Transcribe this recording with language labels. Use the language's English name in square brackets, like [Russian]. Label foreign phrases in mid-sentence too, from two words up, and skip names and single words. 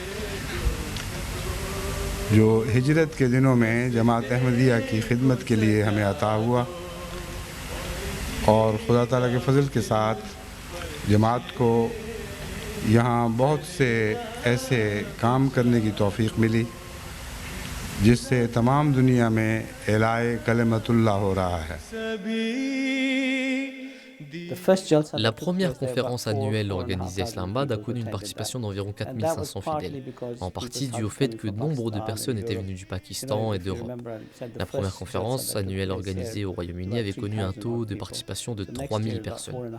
[Urdu] جو ہجرت کے دنوں میں جماعت احمدیہ کی خدمت کے لیے ہمیں عطا ہوا اور خدا تعالیٰ کے فضل کے ساتھ جماعت کو یہاں بہت سے ایسے کام کرنے کی توفیق ملی جس سے تمام دنیا میں اعلائے کلمۃ اللہ ہو رہا ہے. [French] La première conférence annuelle organisée à Islamabad a connu une participation d'environ 4500 fidèles, en partie due au fait que nombre de personnes étaient venues du Pakistan et d'Europe. La première conférence annuelle organisée au Royaume-Uni avait connu un taux de participation de 3000 personnes.